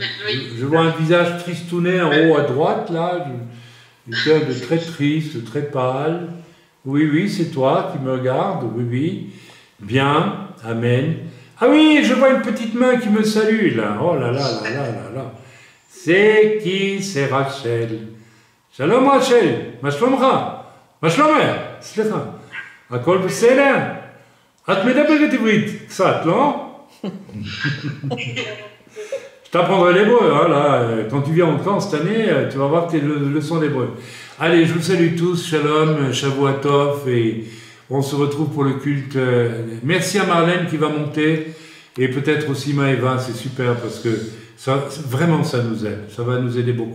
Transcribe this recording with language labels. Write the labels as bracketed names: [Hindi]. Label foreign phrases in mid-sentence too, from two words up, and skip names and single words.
[French] Je vois un visage tristouné en haut à droite, là, quelqu'un de très triste, de très pâle. Oui, oui, c'est toi qui me regardes, oui, oui. Bien, amen. Ah oui, je vois une petite main qui me salue, là. Oh là là là là là là. C'est qui? C'est Rachel. Shalom Rachel, [Hebrew] מה שלומך? מה שלומך? סליחה. הכל בסדר? את מדברת עברית קצת, לא? [French] Je t'apprendrai l'hébreu, hein, là. Quand tu viens en camp cette année, tu vas voir tes leçons d'hébreu. Allez, je vous salue tous, [Hebrew] שלום שבוע טוב, [French] et on se retrouve pour le culte. Merci à Marlène qui va monter, et peut-être aussi Maëva, c'est super, parce que vraiment ça nous aide, ça va nous aider beaucoup.